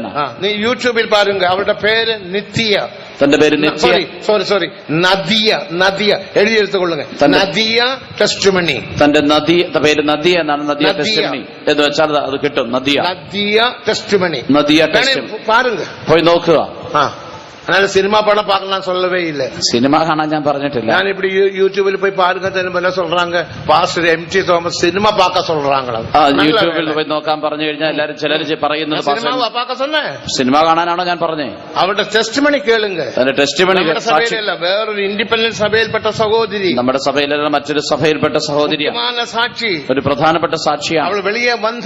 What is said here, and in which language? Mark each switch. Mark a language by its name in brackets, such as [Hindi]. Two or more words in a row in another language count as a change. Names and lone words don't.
[Malayalam] നീ യൂട്യൂബിൽ പാരുങ്ക, അവരുടെ പേര് നിത്യ, തന്റെ പേര് നിത്യ, സോറി നദിയ എഴുതിയെടുത്തുകൊള്ളുക. നദിയ ടെസ്റ്റിമണി, തന്റെ പേര് നദിയ എന്നാണ്. നദിയ ടെസ്റ്റിമണി എന്ന് വെച്ചാൽ അത് കിട്ടും. നദിയ ടെസ്റ്റിമണി, നദിയ ടെസ്റ്റിമണി [Tamil] പാരുങ്ക, [Malayalam] പോയി നോക്കുക. [Tamil] அதனால சினிமா படம் பார்க்கலாம் சொல்லவே இல்லை. [Malayalam] சினிமா കാണാൻ ഞാൻ പറഞ്ഞിട്ടില്ല. ഞാൻ இப்படி യൂട്യൂബിൽ പോയി പാരുക തരുമ്പോൾ சொல்றாங்க, പാസ്റ്റർ എം.ടി. [Tamil] തോമസ് സിനിമ பார்க்க சொல்றாங்களா. [Malayalam] യൂട്യൂബിൽ പോയി നോക്കാൻ പറഞ്ഞു കഴിഞ്ഞാൽ എല്ലാരും ചിലർ പറയുന്നത് സിനിമ കാണാനാണോ ഞാൻ പറഞ്ഞേ. അവരുടെ ടെസ്റ്റിമണി കേളുങ്ക. അതിന്റെ ടെസ്റ്റിമണി സഭയിലല്ല, വേറൊരു ഇൻഡിപെൻഡന്റ് സഭയിൽപ്പെട്ട സഹോദരി, നമ്മുടെ സഭയിലല്ല മറ്റൊരു സഭയിൽപ്പെട്ട സഹോദരി, സാക്ഷി, ഒരു പ്രധാനപ്പെട്ട സാക്ഷിയാണ്. അവൾ വെളിയെ വന്ന്